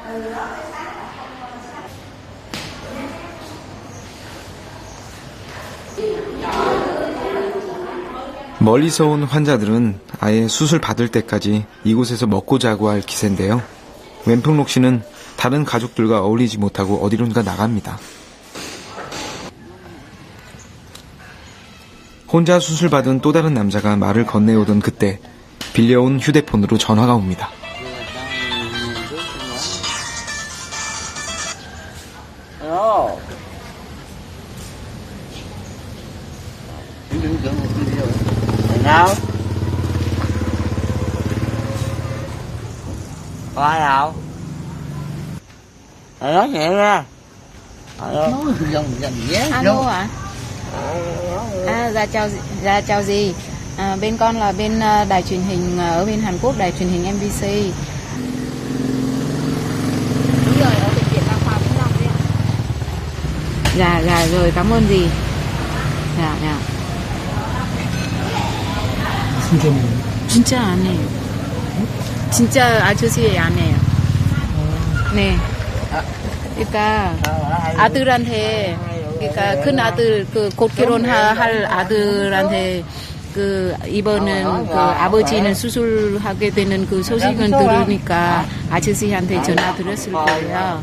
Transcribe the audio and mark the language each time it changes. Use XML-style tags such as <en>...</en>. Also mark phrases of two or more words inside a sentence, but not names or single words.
<ko>멀리서 온 환자들은 아예 수술 받을 때까지 이곳에서 먹고 자고 할 기세인데요. 웬풍록 씨는 다른 가족들과 어울리지 못하고 어디론가 나갑니다. 혼자 수술받은 또 다른 남자가 말을 건네오던 그때 빌려온 휴대폰으로 전화가 옵니다.</ko> <vi>Đâu? Có ai đâu? Nói nhẹ nha. Alo ạ? Dạ chào dì. Bên con là bên đài truyền hình ở bên Hàn Quốc, đài truyền hình MBC. Đúng rồi, ở bệnh viện Đa khoa Vĩnh Long đấy ạ. Dạ rồi, cảm ơn dì. Dạ.</vi> <ko>진짜 안 해요. 진짜 아저씨 안 해요. 네. 그러니까 아들한테, 그러니까 큰 아들, 곧 결혼할 아들한테 이번은 아버지는 수술하게 되는 소식을 들으니까 아저씨한테 전화 드렸을 거예요.</ko>